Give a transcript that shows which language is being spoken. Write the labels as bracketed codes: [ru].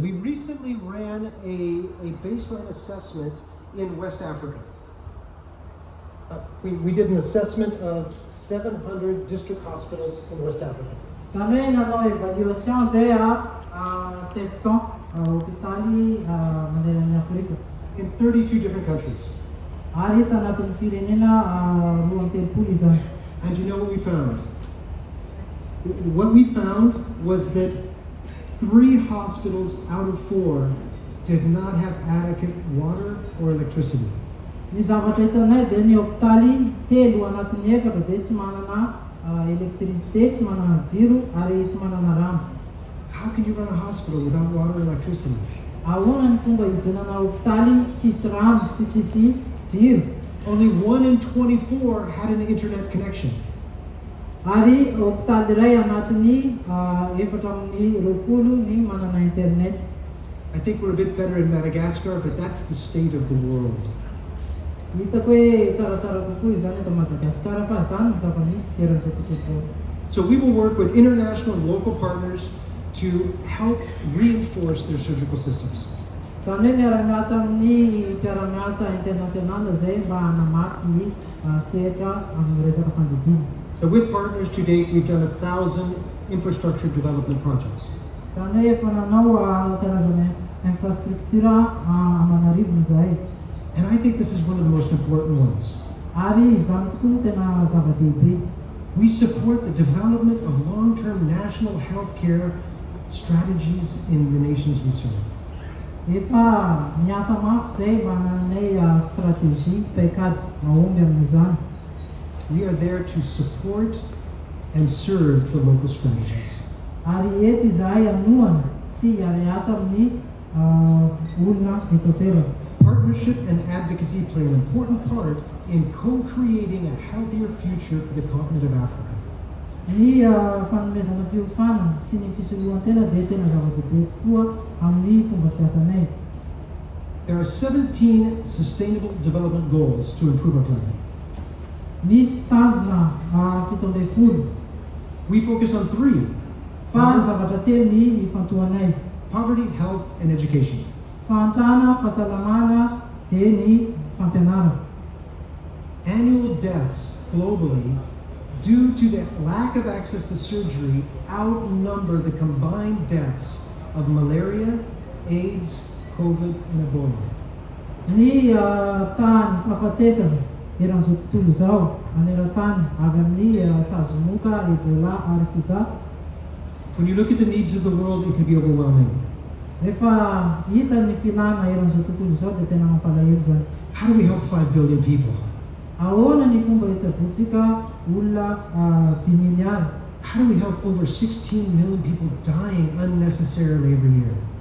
[en] We recently ran a baseline assessment in West Africa. We did an assessment of 700 district hospitals in West Africa. [mg] Zany hoe nanao évaluation zay 700 hôpitaly manerana Afrika. [en] In 32 different countries. [mg] Ary hita anatin'ny firenena 23 izany. [en] And you know what we found? What we found was that 3 hospitals out of 4 did not have adequate water or electricity. [mg] Ny zavatra hitanay dia ny hôpitaly 3 anatin'ny 4 dia tsy manana électricité, tsy manana jiro ary tsy manana rano. [en] How can you run a hospital without water and electricity? [mg] Ahoana ny fomba hidonana hôpitaly tsisy rano sy tsisy jiro? [en] Only 1 in 24 had an internet connection. [mg] Ary hôpitaly iray anatin'ny 420 ny manana internet. [en] I think we're a bit better in Madagascar, but that's the state of the world. [mg] Hitako hoe tsaratsara kokoa izany eto Madagasikara fa zany zava-misy eran'izao tontolo izao. [en] So we will work with international and local partners to help reinforce their surgical systems. [mg] Zany hoe miara-miasa amin'ny mpiara-miasa internasional zay mba hanamafy ny sehatra amin'ny resaka fandidina. [en] So with partners to date, we've done 1,000 infrastructure development projects. [mg] Zany hoe efa nanao karazana infrastructure amanarivony zahay. [en] And I think this is one of the most important ones. [mg] Ary zany tokoa no tena zava-dehibe. [en] We support the development of long-term national health care strategies in the nations we serve. [mg] Efa miasa mafy zay mba hananay stratégie paikady mahomby amin'izany. [en] We are there to support and serve the local strategies. [mg] Ary eto izahay anohana sy hiara-miasa amin'ny olona eto an-toerana. [en] Partnership and advocacy play an important part in co-creating a healthier future for the continent of Africa. [mg] Ny fanomezana fiofana sy ny fisolohan-tena dia tena zava-dehibe tokoa amin'ny fomba fiasanay. [en] There are 17 sustainable development goals to improve our planet. [mg] Misy tanjona 17. [en] We focus on 3: [mg] Fa zavatra 3 ny ifantohanay. [en] poverty, health, and education. [mg] Fahantrana, fahasalamana dia ny fampianarana. [en] Annual deaths globally due to the lack of access to surgery outnumber the combined deaths of malaria, AIDS, COVID, and Ebola. [mg] Ny tany hafatesana eran'izao tontolo izao maneran-tany avy amin'ny tazomoka, Ebola ary Sida. [en] When you look at the needs of the world, it can be overwhelming. [mg] Rehefa hita ny filana eran'izao tontolo izao dia tena mampalahelo zany. [en] How do we help 5 billion people? [mg] Ahoana ny fomba hitsaboantsika olona 10 miliary? [en] How do we help over 16 million people dying unnecessarily every year?